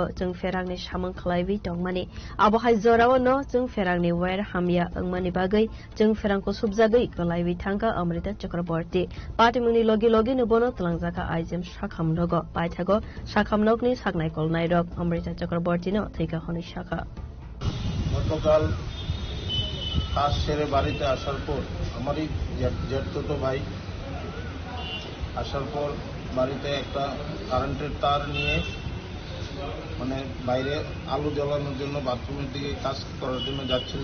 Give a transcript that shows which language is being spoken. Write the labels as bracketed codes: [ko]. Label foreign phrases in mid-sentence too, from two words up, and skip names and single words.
[trp] jung ferangni samung khlaiwi tongmani abohai jorao no jung ferangni wire hamya angmani bagai jung ferangko subjagoi kolaiwi thangka Amrita Chakraborty party mungni logi logi nubono tlangjaka aijam sakham nogo paithago sakham nokni sagnai kolnai rok Amrita Chakraborty no theika honi shakha [bn] গতকাল কাজ সেরে বাড়িতে আসার পর আমারই জ্যাঠতো ভাই আসার পর বাড়িতে একটা কারেন্টের তার নিয়ে মানে বাইরে আলো জ্বালানোর জন্য বাথরুমের দিকে কাজ করার জন্য যাচ্ছিল।